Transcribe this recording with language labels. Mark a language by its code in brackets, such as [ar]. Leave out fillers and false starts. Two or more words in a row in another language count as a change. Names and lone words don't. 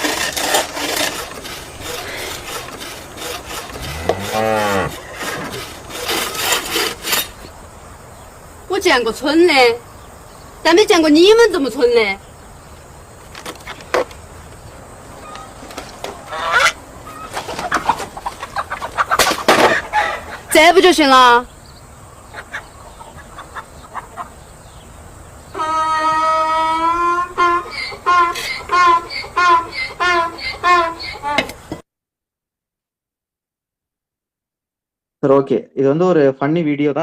[zh] 我见过蠢的，但没见过你们这么蠢的。这不就行了？ [ta] சரி, ஓகே. இது வந்து ஒரு ஃபன்னி வீடியோ தான்.